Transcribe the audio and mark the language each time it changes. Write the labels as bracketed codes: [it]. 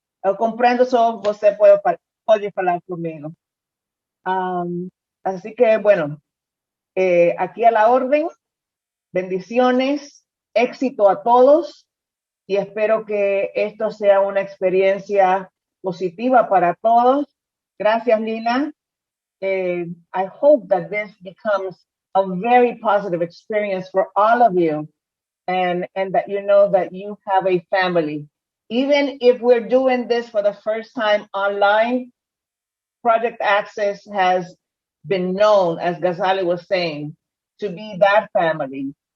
[pt] Eu compreendo, só você pode falar comigo. [es] Así que, bueno, aquí a la orden, bendiciones, éxito a todos, y espero que esto sea una experiencia positiva para todos. Gracias, Lina. [en] I hope that this becomes a very positive experience for all of you, and that you know that you have a family. Even if we're doing this for the first time online, Project Access has been known, as Ghazali was saying, to be that family.